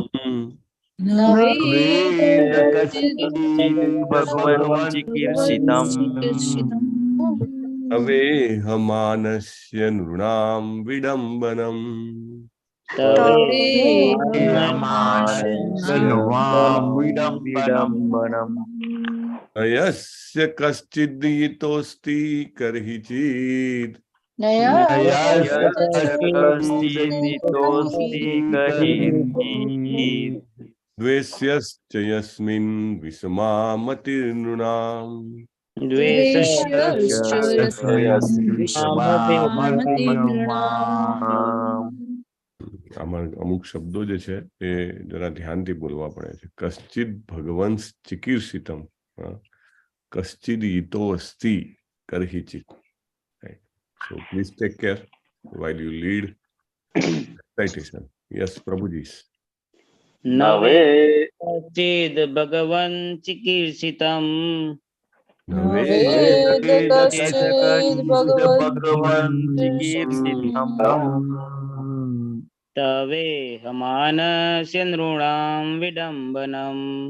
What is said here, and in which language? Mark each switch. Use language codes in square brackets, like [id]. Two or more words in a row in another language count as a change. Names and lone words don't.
[sa] तवेहमानस्य नृणां विडम्बनम् न यस्य कश्चिद् हितोऽस्ति कर्हिचित् द्वेष्यश्च यस्मिन् विषमामतिर्नृणाम् [gu] આમાં અમુક શબ્દો જે છે એ જરા ધ્યાનથી બોલવા પડે છે. [sa] કશ્ચિદ ભગવંત ચિકીર્ષિતમ, કશ્ચિદ ઈતો અસ્તિ કરહિચિત. [en] So please take care while you lead recitation. Yes, Prabhuji. [sa] નવે કશ્ચિદ ભગવન ચિકીર્ષિતમ તવે હમાનસ્ય નૃણામ વિડંબનમ